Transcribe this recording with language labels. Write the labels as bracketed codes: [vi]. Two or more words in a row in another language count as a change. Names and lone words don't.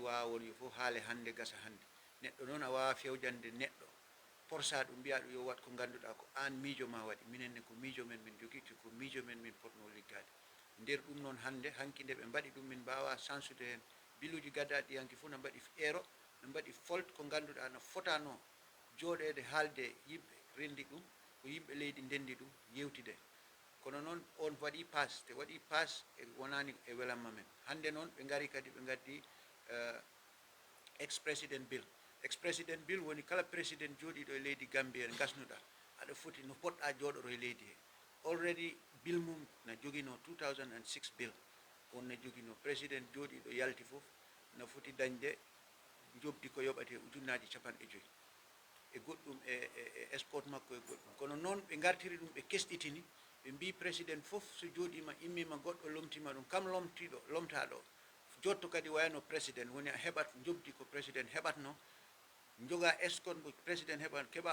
[ff] wawa won yo fof haale hande gasa hande neɗɗo noon a wawa fewjande neɗɗo porsa ɗum mbiya ɗum yo wat ko ganduɗa ko an miijo ma waɗi minen ne ko miijo men min joguiti ko miijo men min potno liggade nder ɗum noon hande hanki nde ɓe mbaɗi ɗum min mbawa sansude hen biluji gaddaɗi hanki fof no mbaɗi ero no mbaɗi folt ko ganduɗa no fotano jooɗede haalde yimɓe rendi ɗum ko yimɓe leydi ndendi ɗum yewtide kono noon on waɗi pass te waɗi pass e wonani e welamma men hande noon ɓe gari kadi ɓe gaddi [fr] ex président [ff] bill woni kala président jooɗiɗo e leydi Gambie en gasnuɗa aɗa foti no poɗɗa jooɗoro e leydi he already bill mum na joguino 2006 bill on ne joguino président jooɗiɗo yalti fof no foti dañde jobdi ko yoɓate ujunnaji 50 e goɗɗum e escort makko e goɗɗum kono noon ɓe gartiri ɗum ɓe kesɗitini ɓe mbi président fof so jooɗima immima goɗɗo lomtima ɗum kam lomtaɗo jotto kadi wayno président woni a heɓat jobdi ko président heɓatno joga escort mo président heɓat keɓa